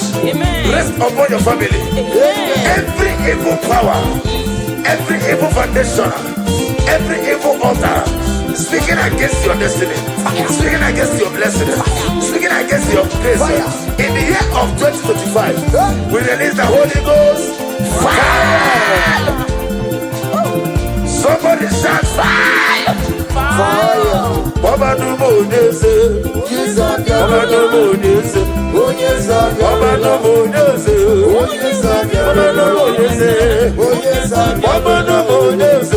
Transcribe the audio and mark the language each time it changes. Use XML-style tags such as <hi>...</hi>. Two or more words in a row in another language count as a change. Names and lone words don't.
<en>Amen. Rest upon your family. Amen. Every evil power, every evil foundation, every evil altar speaking against your destiny, speaking against your blessing, speaking against your grace. In the year of 2025, we release the Holy Ghost fire. Somebody shout fire.</en> <yo>Fire. Baba no more nese. Baba no more nese. Baba no more nese. Baba no more nese. Baba no more nese.</yo>